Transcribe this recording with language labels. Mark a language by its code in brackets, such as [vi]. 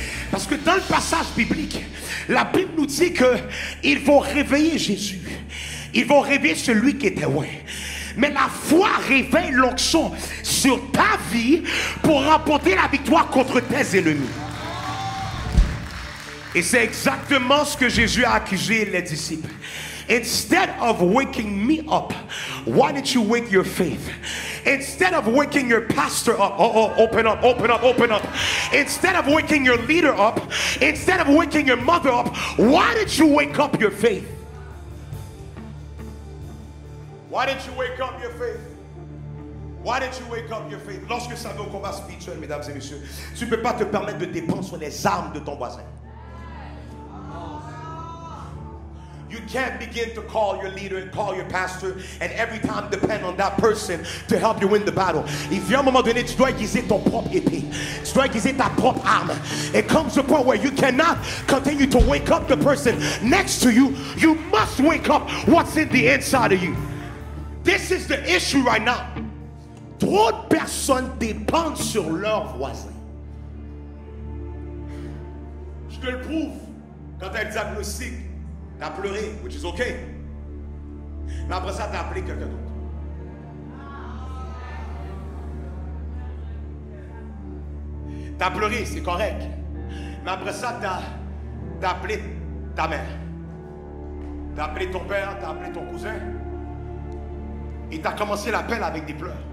[fr] Parce que dans le passage biblique, la Bible nous dit qu'ils vont réveiller Jésus. Ils vont réveiller celui qui était loin. Mais la foi réveille l'onction sur ta vie pour remporter la victoire contre tes ennemis. Et c'est exactement ce que Jésus a accusé les disciples. [en] Instead of waking me up, why didn't you wake your faith? Instead of waking your pastor up, open up, open up, open up. Instead of waking your leader up, instead of waking your mother up, why didn't you wake up your faith? Why didn't you wake up your faith? Why didn't you wake up your faith? [fr] Lorsque ça va au combat spirituel, mesdames et messieurs, tu ne peux pas te permettre de dépendre sur les armes de ton voisin. [en] You can't begin to call your leader and call your pastor and every time depend on that person to help you win the battle. [fr] Il vient un moment donné, tu dois aiguiser ton propre épée. Tu dois aiguiser ta propre arme. [en] It comes to a point where you cannot continue to wake up the person next to you. You must wake up what's in the inside of you. This is the issue right now. [fr] Trop de personnes dépendent sur leurs voisins. Je te le prouve. Quand tu as le diagnostic, tu as pleuré, [en] which is okay. [fr] Mais après ça, tu as appelé quelqu'un d'autre. Tu as pleuré, c'est correct. Mais après ça, tu as appelé ta mère. Tu as appelé ton père, tu as appelé ton cousin. Et tu as commencé l'appel avec des pleurs.